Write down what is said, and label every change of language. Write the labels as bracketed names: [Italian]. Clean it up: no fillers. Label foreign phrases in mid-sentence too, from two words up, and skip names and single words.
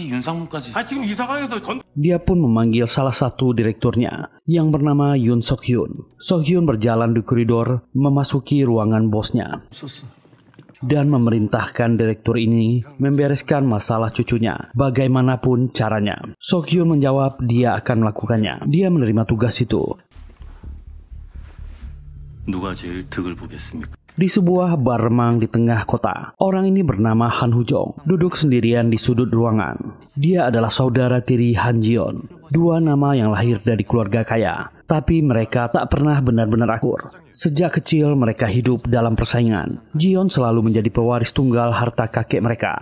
[Indonesian] Dia pun memanggil salah satu direkturnya yang bernama Yoon Sok-hyun. Sok-hyun berjalan di koridor memasuki ruangan bosnya dan memerintahkan direktur ini membereskan masalah cucunya bagaimanapun caranya. Sok-hyun menjawab dia akan melakukannya. Dia menerima tugas itu. [Korean] 누가 제일 득을 보겠습니까? [Indonesian] Di sebuah bar remang di tengah kota, orang ini bernama Han Hujong, duduk sendirian di sudut ruangan. Dia adalah saudara tiri Han Ji-yeon, dua nama yang lahir dari keluarga kaya, Tapi mereka tak pernah benar-benar akur. Sejak kecil mereka hidup dalam persaingan. Jion selalu menjadi pewaris tunggal harta kakek mereka.